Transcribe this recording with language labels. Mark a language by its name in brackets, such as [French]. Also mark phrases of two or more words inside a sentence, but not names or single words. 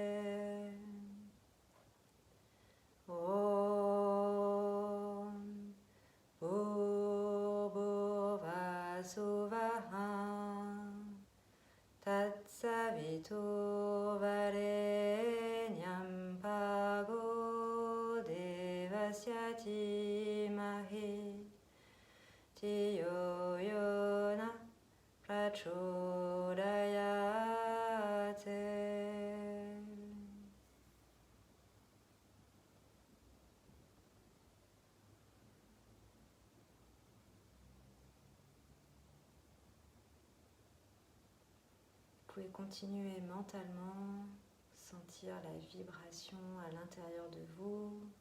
[Sanskrit] ॐ भूर्भुवस्सुवः तत्सवितुर्वरेण्यम् भर्गो देवस्य धीमहि धियो यो नः प्रचोदयात्. [French] Vous pouvez continuer mentalement, sentir la vibration à l'intérieur de vous,